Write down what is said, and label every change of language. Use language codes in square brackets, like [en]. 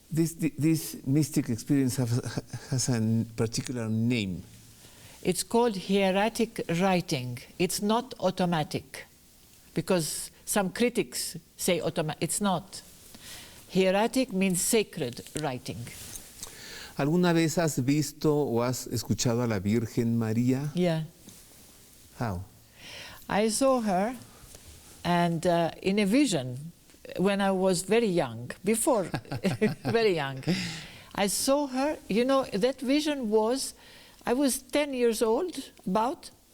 [en] This mystic experience has a particular name. It's called hieratic writing. It's not automatic, because some critics say automatic. It's not. Hieratic means sacred writing. [es] ¿Alguna vez has visto o has escuchado a la Virgen María? [en] Yeah. How? I saw her, and in a vision, when I was very young, before, very young, I saw her. You know, that vision was, I was 10 years old, about.